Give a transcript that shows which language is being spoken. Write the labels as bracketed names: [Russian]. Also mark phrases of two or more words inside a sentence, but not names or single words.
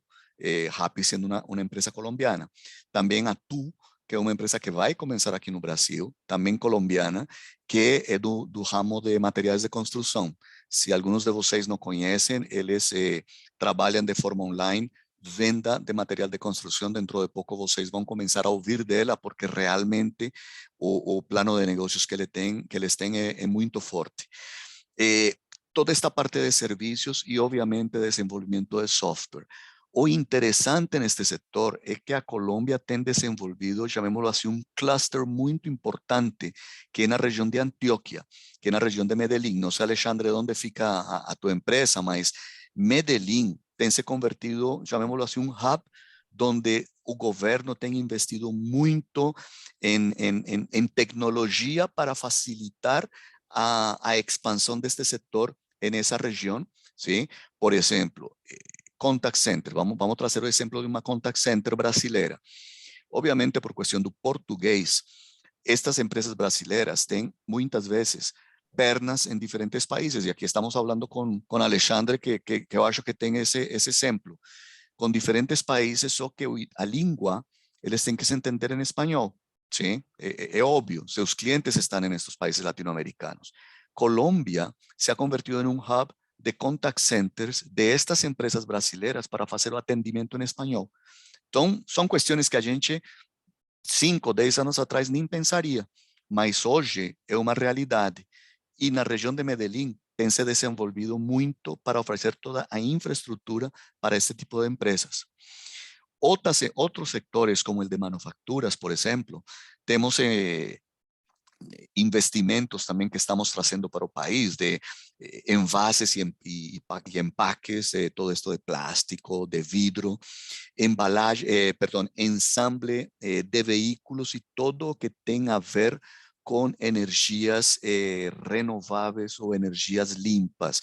[Portuguese] Rappi sendo uma empresa colombiana. Também a Tu, que é uma empresa que vai começar aqui no Brasil, também colombiana, que é do ramo de materiais de construção. Se alguns de vocês não conhecem, eles trabalham de forma online, venda de material de construção. Dentro de pouco vocês vão começar a ouvir dela, porque realmente o plano de negócios que eles têm é muito forte. [Spanish] Toda esta parte de servicios y obviamente [Portuguese] desenvolvimento de software. O interesante neste setor é que a Colômbia tem desenvolvido, [Spanish] llamémoslo así, [Portuguese] um cluster muito importante, que é na região de Antioquia, que é na região de Medellín. Não sei, Alexandre, onde fica a tua empresa, mas Medellín tem se convertido, [Spanish] llamémoslo así, [Portuguese] um hub donde o governo tem investido muito em tecnologia para facilitar a expansão deste setor [Spanish] en esa región, ¿sí? Por ejemplo, [English] contact center. [Portuguese] Vamos a trazer o exemplo de uma [English] contact center [Portuguese] brasileira. Obviamente, por questão do português, estas empresas brasileiras têm, muitas vezes, pernas em diferentes países. E aqui estamos falando com Alexandre, que eu acho que tem esse exemplo. Com diferentes países, só que a língua, eles têm que se entender em espanhol. [Spanish] ¿Sí? Es obvio, sus clientes están en estos países latinoamericanos. Colombia se ha convertido en un hub de [English] contact centers [Spanish] de estas empresas [Portuguese] brasileiras para fazer o atendimento em espanhol. Então, são questões que a gente, 5, 10 anos atrás, nem pensaria, mas hoje é uma realidade. E na região de Medellín tem se desenvolvido muito para oferecer toda a infraestrutura para este tipo de empresas. [Spanish] Otros sectores, como el de manufacturas, por ejemplo, tenemos investimentos también que estamos trazendo para el país, de envases y empaques, todo esto de plástico, de vidro, ensamble de vehículos y todo lo que tenga a ver con energías renovables o energías limpas.